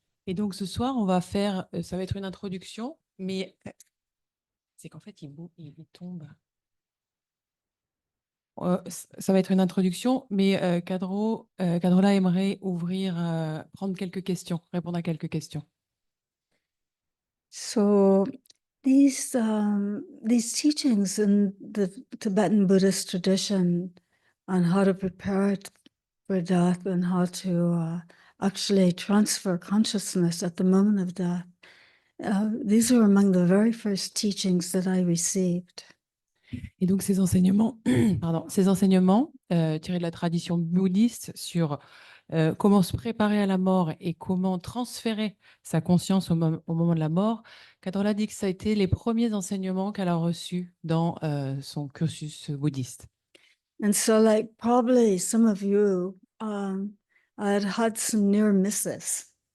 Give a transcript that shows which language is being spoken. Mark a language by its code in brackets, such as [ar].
[fr] Et donc, ce soir, on va faire, ça va être une introduction, mais c'est qu'en fait, il tombe. Ça va être une introduction, mais Cadrola aimerait prendre quelques questions, répondre à quelques questions. [en] So these teachings in the Tibetan Buddhist tradition on how to prepare for death and how to actually transfer consciousness at the moment of death. These were among the very first teachings that I received. [fr] Et donc, ces enseignements, pardon, ces enseignements tirés de la tradition bouddhiste sur comment se préparer à la mort et comment transférer sa conscience au moment de la mort, Cadrola dit que ça a été les premiers enseignements qu'elle a reçus dans son cursus bouddhiste. [en] And so, like probably some of you, I had some near misses.